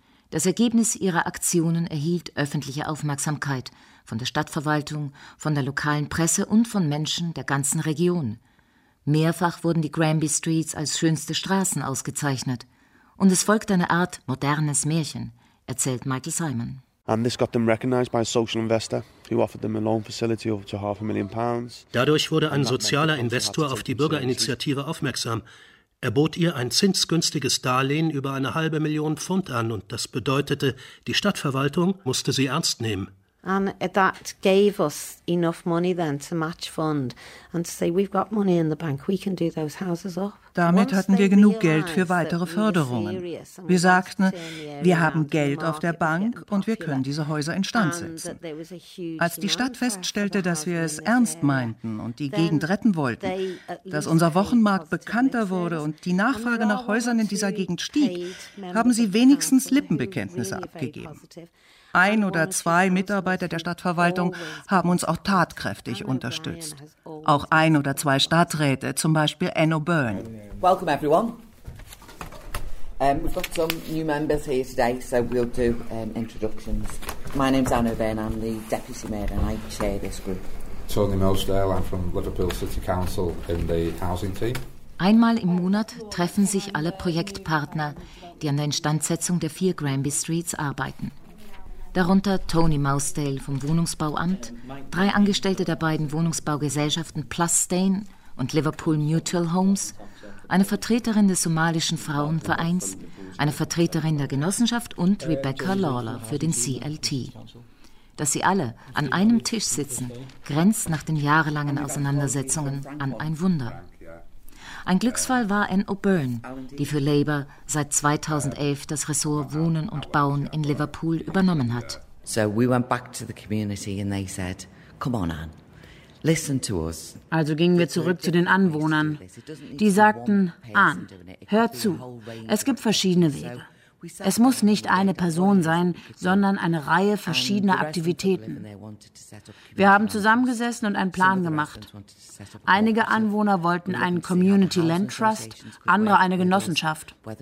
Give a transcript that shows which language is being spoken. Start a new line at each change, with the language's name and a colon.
German: Das Ergebnis ihrer Aktionen erhielt öffentliche Aufmerksamkeit von der Stadtverwaltung, von der lokalen Presse und von Menschen der ganzen Region. Mehrfach wurden die Granby Streets als schönste Straßen ausgezeichnet. Und es folgte eine Art modernes Märchen, erzählt Michael Simon.
English: And this got them recognized by a social investor who offered them a loan facility of up to £500,000.
German: Dadurch wurde ein sozialer Investor auf die Bürgerinitiative aufmerksam. Er bot ihr ein zinsgünstiges Darlehen über eine 500,000 Pfund an und das bedeutete, die Stadtverwaltung musste sie ernst nehmen.
English: And that gave us enough money then to match fund and to say we've got money in the bank, we can do those houses up.
German: Damit hatten wir genug Geld für weitere Förderungen. Wir sagten, wir haben Geld auf der Bank und wir können diese Häuser instand setzen. Als die Stadt feststellte, dass wir es ernst meinten und die Gegend retten wollten, dass unser Wochenmarkt bekannter wurde und die Nachfrage nach Häusern in dieser Gegend stieg, haben sie wenigstens Lippenbekenntnisse abgegeben. Ein oder zwei Mitarbeiter der Stadtverwaltung haben uns auch tatkräftig unterstützt. Auch ein oder zwei Stadträte, zum Beispiel Enno Byrne.
English: Welcome everyone. We've got some new members here today, so we'll do introductions. My name's Enno Byrne, I'm the Deputy Mayor and I chair this group. Tony Milsdale, I'm from Liverpool City Council in the housing team.
German: Einmal im Monat treffen sich alle Projektpartner, die an der Instandsetzung der vier Granby Streets arbeiten. Darunter Tony Mousedale vom Wohnungsbauamt, drei Angestellte der beiden Wohnungsbaugesellschaften Plusstain und Liverpool Mutual Homes, eine Vertreterin des somalischen Frauenvereins, eine Vertreterin der Genossenschaft und Rebecca Lawler für den CLT. Dass sie alle an einem Tisch sitzen, grenzt nach den jahrelangen Auseinandersetzungen an ein Wunder. Ein Glücksfall war Anne O'Byrne, die für Labour seit 2011 das Ressort Wohnen und Bauen in Liverpool übernommen hat.
English: So we went back to the community and they said, come on Anne, listen to us.
German: Also gingen wir zurück zu den Anwohnern. Die sagten, Anne, hör zu, es gibt verschiedene Wege. Es muss nicht eine Person sein, sondern eine Reihe verschiedener Aktivitäten. Wir haben zusammengesessen und einen Plan gemacht. Einige Anwohner wollten einen Community Land Trust, andere eine Genossenschaft.